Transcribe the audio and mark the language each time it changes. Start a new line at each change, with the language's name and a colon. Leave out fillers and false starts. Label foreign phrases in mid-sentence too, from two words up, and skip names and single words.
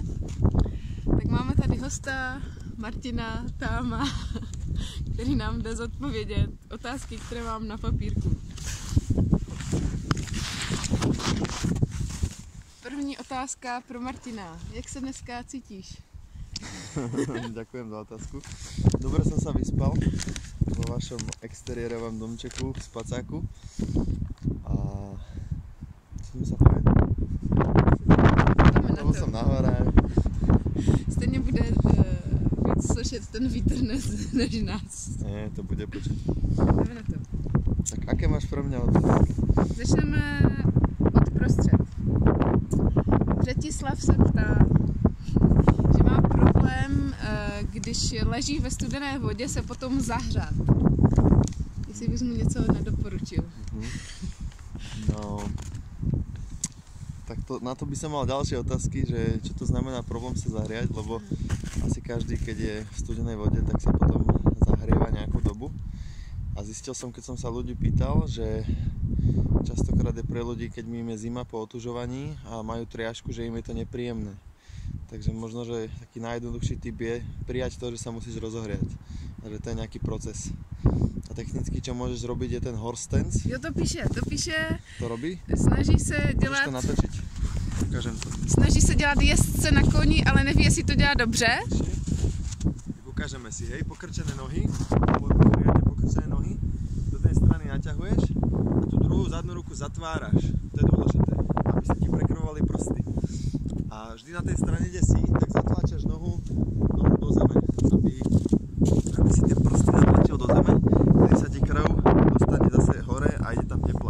Czech: Tak máme tady hosta Martina Táma, který nám jde zodpovědět otázky, které mám na papírku. První otázka pro Martina. Jak se dneska cítíš?
Slovak: Ďakujem za otázku. Dobre som sa vyspal vo vašom exteriérovom domčeku v spacáku. A co sme sa povedali? Znovu som na hore.
Czech: Stejně bude víc slyšet ten vítr než nás.
Slovak: Nie, to bude počuť.
Czech: Jdeme na to.
Slovak: Tak aké máš pro mňa otázky?
Czech: Začneme od prostřed. Břetislav se ptá, že má problém, když leží ve studené vodě, se potom zahřát. Jestli bys mu něco nedoporučil.
Slovak: No, tak na to by som mal ďalšie otázky, že čo to znamená problém sa zahriať, lebo asi každý, keď je v studenej vode, tak sa potom zahrieva nejakú dobu. A zistil som, keď som sa ľudí pýtal, že častokrát je pre ľudí, keď im je zima po otužovaní a majú triažku, že im je to nepríjemné. Takže možno, že taký najjednoduchší tip je prijať to, že sa musíš rozohriať. A že to je nejaký proces. A technicky, čo môžeš robiť, je ten
English: horse stance.
Czech: Jo, to píše.
Slovak: To robí?
Czech: Snaží se dělat...
Slovak: Můžeš to natočiť? Ukážem to.
Czech: Snaží se dělat jezdce na koni, ale neví, jestli to dělá dobře.
Slovak: Tak ukážeme si, hej, pokrčené nohy, riadne pokrčené nohy, do tej strany naťahuješ a tú druhú zadnú ruku zatváraš, to je dôležité, aby sa ti prekrvovali prsty. A vždy na tej strane, kde si, tak zatláčaš nohu do zeme, aby si tie prsty zatlačil do zeme, kde sa ti krv dostane zase hore a ide tam tepla.